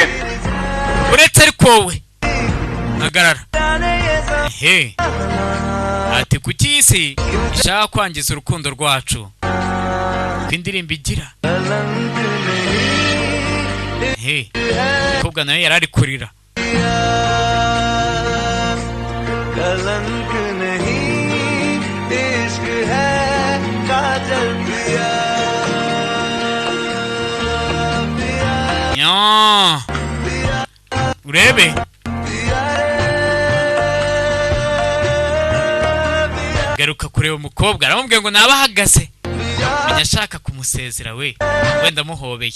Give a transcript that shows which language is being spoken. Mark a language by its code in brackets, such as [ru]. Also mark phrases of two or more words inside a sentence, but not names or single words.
[rw] uretse ariko wowe hagarara. ehe, ati kuki iyi si ishaka kwangiza urukundo rwacu ko indirimbo igira. ehe, umukobwa nawe yari ari kurira. [hi] कलंक नहीं इश्क है काजल पिया [rw] nya urebe garuka kureba umukobwa aramubwiye ngo naba ahagaze menya ashaka kumusezera we wenda amuhobeye.